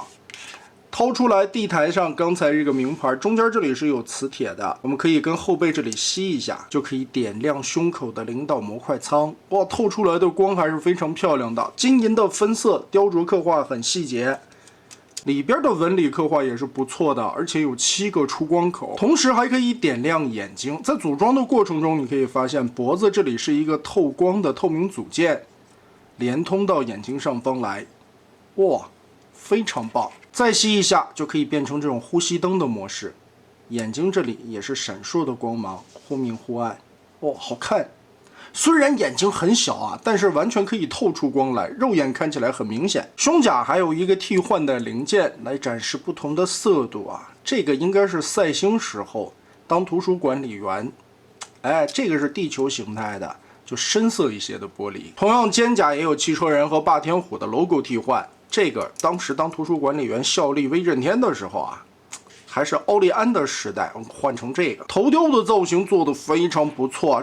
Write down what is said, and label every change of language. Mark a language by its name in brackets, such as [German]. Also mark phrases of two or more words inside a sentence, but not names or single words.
[Chinese] 掏出来，地台上剛才這個名牌中間這裡是有磁鐵的，我们可以跟後背這裡吸一下，就可以點亮胸口的領導模塊倉。哇，透出來的光還是非常漂亮的，金銀的分色，雕琢刻畫很細節。裡邊的紋理刻畫也是不錯的，而且有7個出光口，同時還可以點亮眼睛。在組裝的過程中，你可以發現脖子這裡是一個透光的透明組件，連通到眼睛上方來，哇，非常棒。再吸一下就可以变成这种呼吸灯的模式，眼睛这里也是閃爍的光芒，忽明忽暗，哇，好看。雖然眼睛很小啊，但是完全可以透出光來，肉眼看起來很明顯。胸甲還有一個替換的零件來展示不同的色度啊，這個應該是賽星時候當圖書管理員，哎，這個是地球形態的，就深色一些的玻璃。同樣肩甲也有汽車人和霸天虎的 logo 替換。這個當時當圖書管理員效力威震天的時候啊，還是奧利安的時代，換成這個頭雕的造型做得非常不錯。